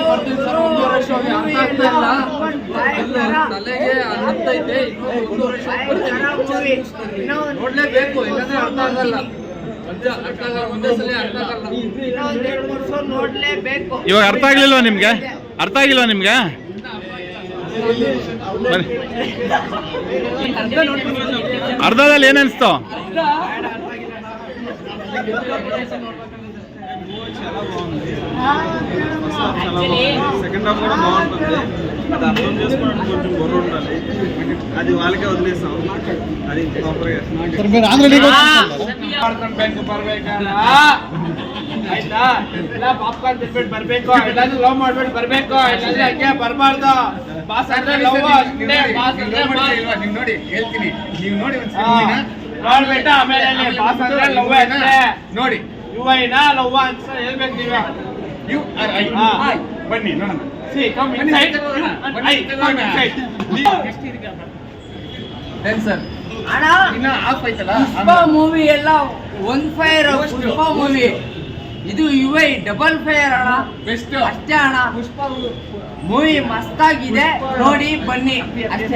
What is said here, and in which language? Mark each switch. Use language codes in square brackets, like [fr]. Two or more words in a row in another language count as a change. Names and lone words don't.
[kn] ತಲೆಗೆ ಹತ್ತೈತೆ, ನೋಡ್ಲೇಬೇಕು, ಇಲ್ಲಾಂದ್ರೆ ಅರ್ಥ ಆಗಲ್ಲ. ಒಂದೇ ಸಲ ಅರ್ಥ ಆಗಲ್ಲ. ಇವಾಗ ಅರ್ಥ ಆಗ್ಲಿಲ್ವಾ ನಿಮ್ಗೆ? ಅರ್ಥ ಆಗಿಲ್ವಾ ನಿಮ್ಗೆ? ಅರ್ಧದಲ್ಲಿ ಏನಿಸ್ತು? [en] second half [te] కూడా బాగుంటుంది. అది అర్థం చేసుకోవడానికి కొంచెం బుర్ర ఉండాలి. అది వాళ్ళకే వదిలేస్తాం. అది ప్రాపర్గా [kn] ಆಯ್ತಾ? ಎಲ್ಲ ಪಾಪ್ಕಾರ್ನ್ ತಿನ್ಬಿಟ್ಟು ಬರ್ಬೇಕು, ಎಲ್ಲಾದ್ರೂ ಲವ್ ಮಾಡ್ಬಿಟ್ಟು ಬರ್ಬೇಕು, ಇಲ್ಲಾಂದ್ರೆ ಹಂಗೆ ಬರ್ಬಾರ್ದು. ಬಾಸ್ ಅಂದ್ರೆ ಲವ್ ಅಷ್ಟೇ, ಬಾಸ್ ಅಂದ್ರೆ ನೀವು ನೋಡಿ ಹೇಳ್ತೀನಿ, ನೀವು ನೋಡಿ ನೋಡ್ಬಿಟ್ಟು ಆಮೇಲೆ ಬಾಸ್ ಅಂದ್ರೆ ಲವ್ ಅಷ್ಟೇ. ನೋಡಿ ಯುವೈನ ಲವ್ ಅಂತ ಹೇಳ್ಬೇಕು ನೀವು. ಬನ್ನಿ ನೋಡೋಣ. [en] See, come inside. Come inside. [kn] ಸರ್ ಅಣ್ಣ ಇನ್ನ ಆಫ್ ಆಯ್ತಲ್ಲ. ಪುಷ್ಪ ಮೂವಿ ಎಲ್ಲ [en] one fire. [kn] ಪುಷ್ಪ ಮೂವಿ ಇದು ಯುವೈ [en] double fire [kn] ಅಣ್ಣ. ಬೆಸ್ಟ್ ಅಷ್ಟೇ ಅಣ್ಣ. ಪುಷ್ಪ ಮೂವಿ ಮಸ್ತಾಗಿದೆ, ನೋಡಿ ಬನ್ನಿ ಅಷ್ಟೇ.